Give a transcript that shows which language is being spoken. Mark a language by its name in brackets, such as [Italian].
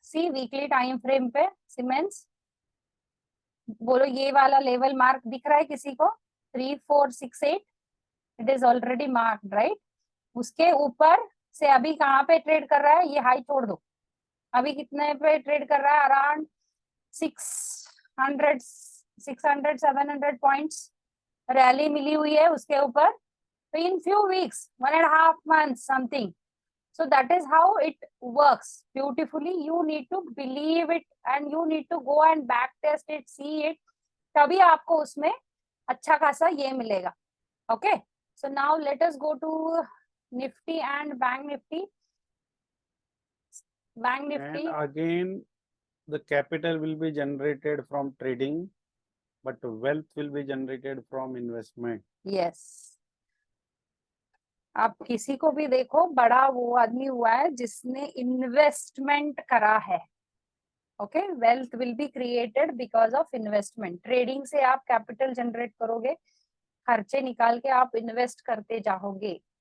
[Hindi] सी weekly time frame पे siemens, बोलो ये वाला लेवल मार्क दिख रहा है किसी को 3468, [English] It is already marked right. [Hindi] उसके ऊपर से अभी कहाँ पे ट्रेड कर रहा है, ये हाई छोड़ दो, अभी कितने पे ट्रेड कर रहा है, अराउंड 600 700 पॉइंट्स रैली मिली हुई है उसके ऊपर। [English] तो in few weeks 1.5 months something, so that is how it works beautifully. You need to believe it and you need to go and back test it, see it, [Hindi] तभी आपको उसमें अच्छा खासा ये मिलेगा। [English] okay so now let us go to Nifty and Bank Nifty. Bank Nifty And again the capital will be generated from trading, but wealth will be generated from investment. [Hindi] yes, आप किसी को भी देखो बड़ा वो आदमी हुआ है जिसने इन्वेस्टमेंट करा है। Okay [English] Wealth will be created because of investment. [Hindi] Trading से आप कैपिटल जनरेट करोगे, खर्चे निकाल के आप इन्वेस्ट करते जाओगे।